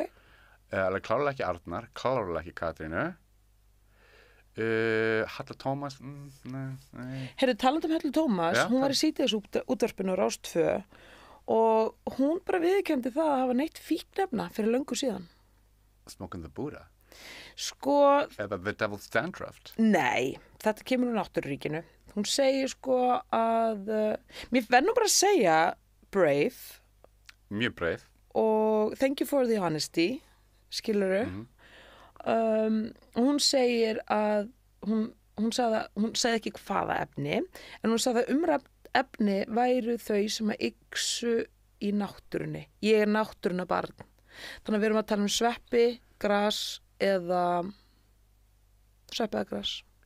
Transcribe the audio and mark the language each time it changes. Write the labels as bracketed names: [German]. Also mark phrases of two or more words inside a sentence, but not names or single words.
[Icelandic] Alveg klárlega ekki Arnar, klárlega ekki Katrínu. Halla Tómas, nei. Heyrðu, talandi um Halla Tómas, hún var í síðdegisútvarpinu á Rás 2 og hún bara viðurkenndi það að hafa neytt fíknefna fyrir löngu síðan. [English] Smoking the Buddha? [Icelandic] Sko... [English] Eða The Devil's Dandruff? [Icelandic] Nei, þetta kemur úr náttúruríkinu. Hún segir sko að... mér verður bara að segja brave. Mjög brave. [English] Og thank you for the honesty, [Icelandic] skilurðu. Hún segir að hún sagði ekki hvaða efni, en hún sagði að umrætt efni væru þau sem að yksu í náttúrunni. Ég er náttúruna barn. Þannig að við erum að tala um sveppi, gras eða sveppi eða gras.